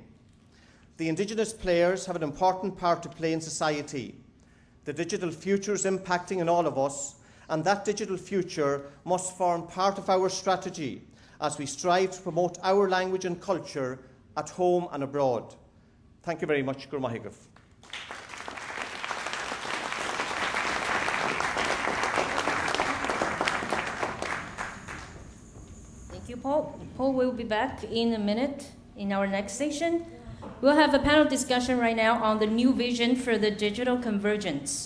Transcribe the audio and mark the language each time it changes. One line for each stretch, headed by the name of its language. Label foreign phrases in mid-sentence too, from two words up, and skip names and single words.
English: The Indigenous players have an important part to play in society. The digital future is impacting on all of us, and that digital future must form part of our strategy as we strive to promote our language and culture at home and abroad. Thank you very much.
Irish: Gur maith agah.
English: Thank you, Paul. Paul will be back in a minute in our next session. We'll have a panel discussion right now on the new vision for the digital convergence.